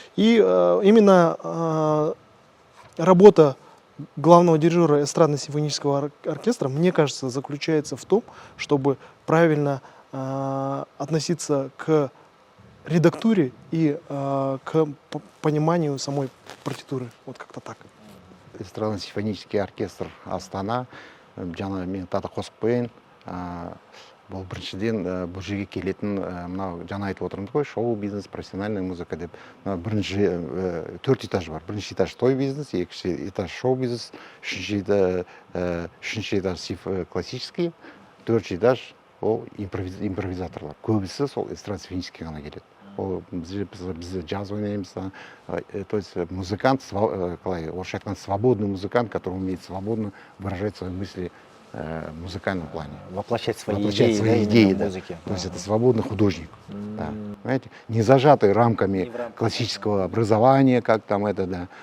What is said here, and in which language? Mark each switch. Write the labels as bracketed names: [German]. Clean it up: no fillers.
[Russian] И именно работа главного дирижера эстрадно-симфонического оркестра, мне кажется, заключается в том, чтобы правильно относиться к редактуре и к пониманию самой партитуры. Вот как-то так. [Kazakh] Эстрадно-симфонический оркестр Астана, жаңа мен тағы қосып қояйын, бұл біріншіден бұл жерге келетін мынау жаңа айтып отырмыз ғой, шоу-бизнес, профессиональная музыка деп. Бірінші 4 этаж бар. Бірінші этаж той бизнес, екінші этаж шоу-бизнес, үшінші этаж классический, 4 этаж ол импровизаторлар. Көбісі сол эстрадно-симфонический ғана келеді. Біз джаз ойнаймыз, [Russian] то есть музыкант, [Kazakh] орысша айтқанда [Russian] свободный музыкант, который умеет свободно выражать свои мысли в музыкальном плане. Воплощать свои идеи в музыке. То есть это свободный художник. Да. Понимаете? Не зажатый рамками классического образования, как там это, да.